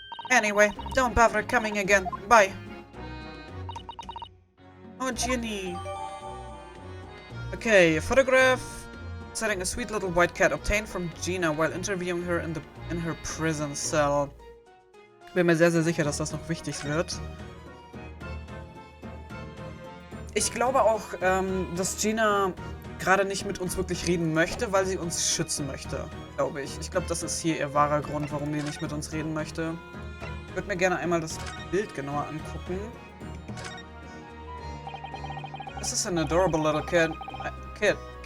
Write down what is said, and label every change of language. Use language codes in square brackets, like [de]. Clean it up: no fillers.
[en] Anyway, don't bother coming again. Bye. Oh, Ginny. Okay, a photograph setting a sweet little white cat obtained from Gina while interviewing her in her prison cell. [de] Bin mir sehr, sehr sicher, dass das noch wichtig wird. Ich glaube auch, dass Gina gerade nicht mit uns wirklich reden möchte, weil sie uns schützen möchte, glaube ich. Ich glaube, das ist hier ihr wahrer Grund, warum sie nicht mit uns reden möchte. Ich würde mir gerne einmal das Bild genauer angucken. [en] This is an adorable little cat. Cat.